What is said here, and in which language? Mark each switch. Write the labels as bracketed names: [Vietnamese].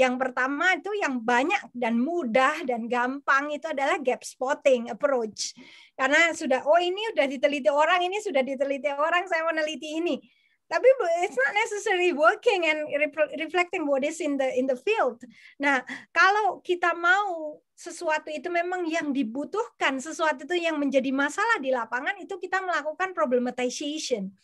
[Indonesian] Yang pertama itu yang banyak dan mudah dan gampang itu adalah gap spotting approach. Karena sudah ini sudah diteliti orang, ini sudah diteliti orang, saya mau neliti ini. Tapi [English] it's not necessarily working and reflecting what is in the field. [Indonesian] Nah, kalau kita mau sesuatu itu memang yang dibutuhkan, sesuatu itu yang menjadi masalah di lapangan, itu kita melakukan problematization.